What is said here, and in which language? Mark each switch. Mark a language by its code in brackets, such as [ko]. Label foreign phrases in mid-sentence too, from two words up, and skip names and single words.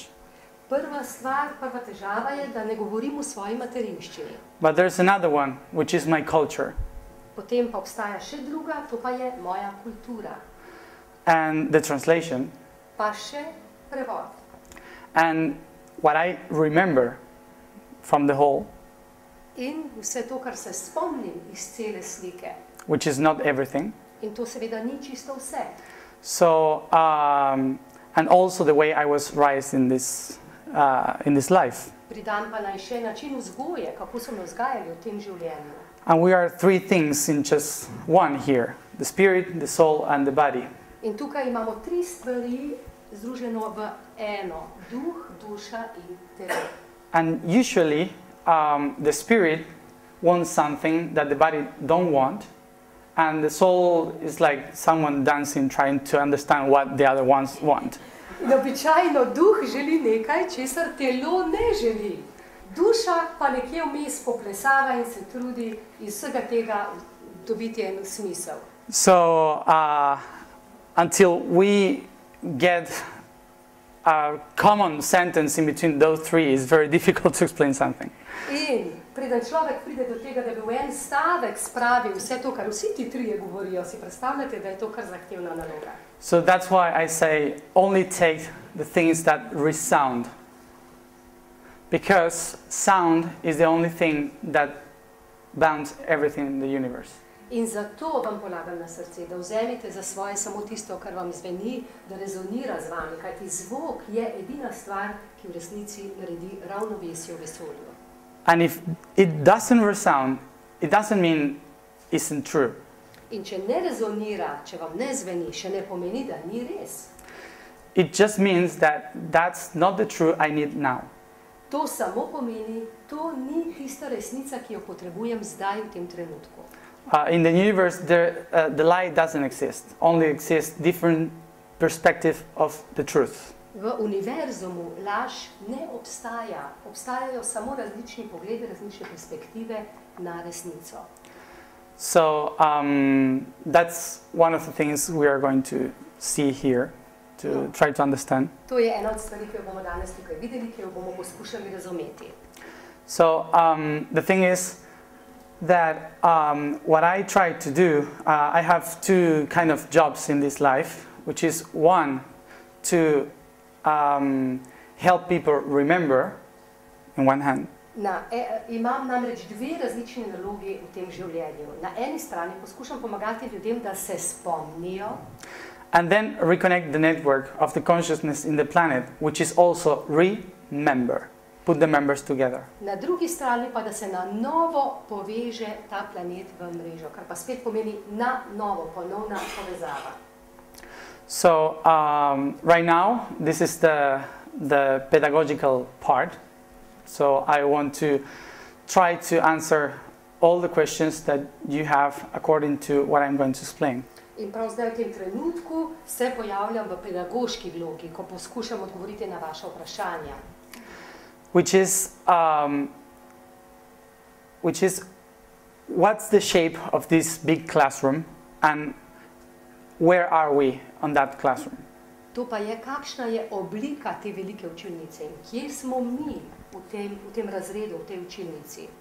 [sl] Prva stvar, prva težava je, da ne govorim v svoji materinščini. [en] But there's another one, which is my culture. [sl] Potem pa obstaja še druga, to pa je moja kultura. [en] And the translation. [sl] Pa še prevod. [en] And what I remember from the whole. [sl] In vse to, kar se spomnim iz cele slike. [en] Which is not everything. [sl] In to seveda ni čisto vse. [en] So, and also the way I was raised in this life. [sl] Pridam pa naj še način vzgoje, kako so me vzgajali v tem življenju. [en] And we are three things in just one here. The spirit, the soul and the body. [sl] In tukaj imamo tri stvari združeno v eno. Duh, duša in telo. [en] And usually the spirit wants something that the body don't want. And the soul is like someone dancing, trying to understand what the other ones want. [sl] In običajno duh želi nekaj, česar telo ne želi. Duša pa nekje vmes poplesava in se trudi iz vsega tega dobiti en smisel. [en] So, until we get a common sentence in between those three, it's very difficult to explain something. [sl] In preden človek pride do tega, da bi v en stavek spravil vse to, kar vsi ti trije govorijo, si predstavljate, da je to kar zahtevna naloga. [en] So that's why I say only take the things that resound. Because sound is the only thing that bounds everything in the universe. [sl] In zato vam polagam na srce, da vzemite za svoje samo tisto, kar vam zveni, da rezonira z vami, kajti zvok je edina stvar, ki v resnici naredi ravnovesje v vesolju. [en] And if it doesn't resound, it doesn't mean it isn't true. [sl] In če ne rezonira, če vam ne zveni, še ne pomeni, da ni res. [en] It just means that that's not the truth I need now. [sl] To samo pomeni, to ni tista resnica, ki jo potrebujem zdaj v tem trenutku. [en] In the universe, the lie doesn't exist. Only exists different perspective of the truth. [sl] V univerzumu laž ne obstaja. Obstajajo samo različni pogledi, različne perspektive na resnico. [en] So that's one of the things we are going to see here to try to understand. [sl] To je ena od stvari, ki jo bomo danes tukaj videli, ki jo bomo poskušali razumeti. [en] So the thing is that what I try to do, I have two kind of jobs in this life, which is one, to help people remember, in one hand. [sl] Imam namreč dve različni nalogi v tem življenju. Na eni strani poskušam pomagati ljudem, da se spomnijo. [en] And then reconnect the network of the consciousness in the planet, which is also remember. Put the members together. [sl] Na drugi strani pa, da se na novo poveže ta planet v mrežo, kar pa spet pomeni na novo, ponovna povezava. [en] So right now, this is the pedagogical part. So I want to try to answer all the questions that you have according to what I'm going to explain. [sl] In prav zdaj v tem trenutku se pojavljam v pedagoški vlogi, ko poskušam odgovoriti na vaše vprašanja. [en] Which is what's the shape of this big classroom and where are we on that classroom? [sl] To pa je, kakšna je oblika te velike učilnice in kje smo mi v tem razredu, v tej učilnici.